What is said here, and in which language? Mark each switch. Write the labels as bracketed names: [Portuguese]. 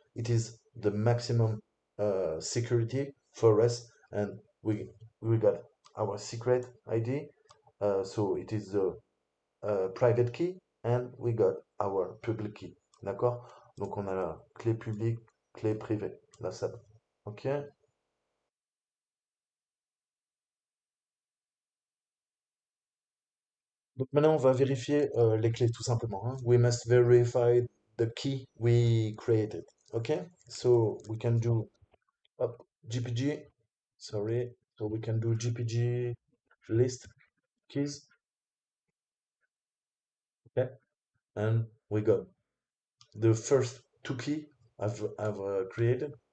[English] It is the maximum security for us, and we got our secret ID. So it is the private key and we got our public key. [French] D'accord? Donc on a la clé publique, clé privée, la sub. Ok? Donc maintenant on va vérifier les clés tout simplement. Hein. [English] We must verify the key we created. Ok? So we can do GPG. Sorry. So we can do GPG list keys. Okay? And we got the first two key I've created.